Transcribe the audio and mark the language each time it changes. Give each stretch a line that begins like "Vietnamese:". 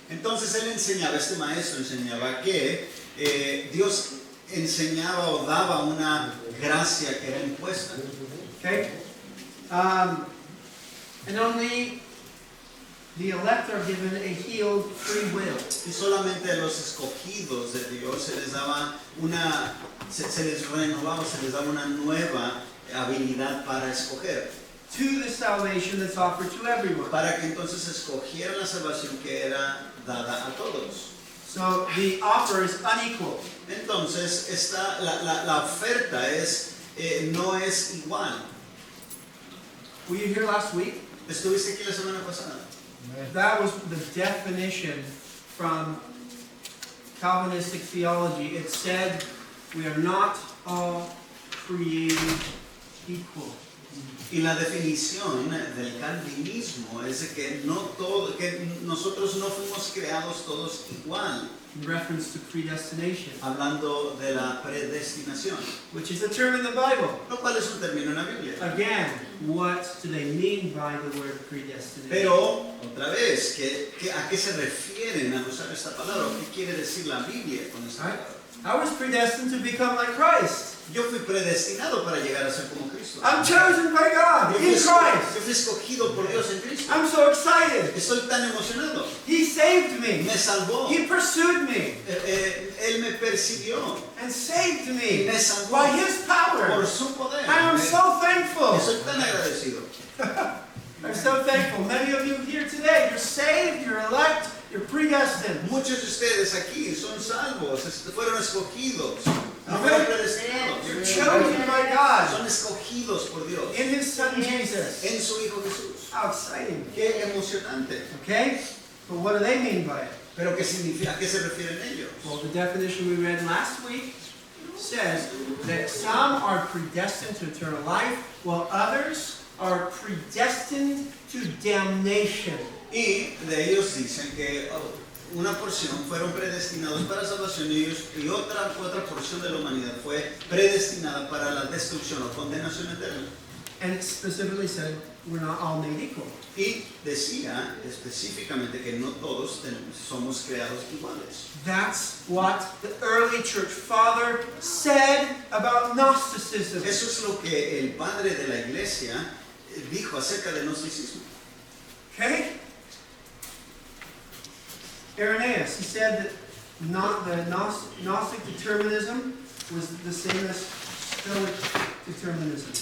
Spanish: Entonces él enseñaba, este maestro enseñaba que Dios enseñaba o daba una gracia que era impuesta.
English: Okay? And only the elect are given a healed free will.
Spanish: Y solamente a los escogidos de Dios se les daba se les renovaba, se les daba una nueva habilidad para escoger.
English: To the salvation that's offered to everyone.
Spanish: Para que entonces escogieran la salvación que era dada a todos.
English: So the offer is unequal.
Spanish: Entonces la oferta no es igual.
English: Were you here last week?
Spanish: ¿Estuviste aquí la semana pasada?
English: That was the definition from Calvinistic theology. It said we are not all created equal.
Spanish: Y la definición del calvinismo es de que nosotros no fuimos creados todos igual,
English: In reference to predestination,
Spanish: hablando de la predestinación,
English: which is a term in the Bible.
Spanish: lo cual es un término en la Biblia.
English: Again, what do they mean by the word predestination?
Spanish: Pero, otra vez, ¿a qué se refieren al usar esta palabra? ¿Qué quiere decir la Biblia con esta
English: Right?
Spanish: palabra?
English: I was predestined to become like Christ.
Spanish: Yo fui predestinado para llegar a ser como Cristo.
English: I'm chosen by God
Spanish: Yo
English: in Christ.
Spanish: fui escogido por Dios en Cristo.
English: I'm so excited.
Spanish: Estoy tan emocionado.
English: He saved me.
Spanish: Me salvó.
English: He pursued me
Spanish: Él me persiguió.
English: and saved me
Spanish: Me salvó
English: by His power.
Spanish: por su poder.
English: I am so thankful.
Spanish: Estoy tan agradecido.
English: I'm so thankful. Many of you here today, you're saved, you're elect, you're predestined.
Spanish: Muchos de ustedes aquí son salvos, fueron escogidos, no fueron predestinados.
English: You're chosen by God
Spanish: Son escogidos por Dios
English: in His Son Jesus.
Spanish: en su Hijo Jesús.
English: How exciting.
Spanish: Qué emocionante.
English: Okay? But what do they mean by it?
Spanish: Pero ¿qué significa? ¿A qué se refieren ellos?
English: Well, the definition we read last week says that some are predestined to eternal life, while others are predestined to damnation.
Spanish: Y de ellos dicen que una porción fueron predestinados para salvación y otra porción de la humanidad fue predestinada para la destrucción o condenación eterna.
English: And it specifically said we're not all made equal.
Spanish: Y decía específicamente que no todos somos creados iguales.
English: That's what the early church father said about Gnosticism.
Spanish: Eso es lo que el padre de la iglesia dijo acerca del gnosticismo.
English: Okay? Irenaeus, he said that not the Gnostic determinism was the same as Stoic determinism.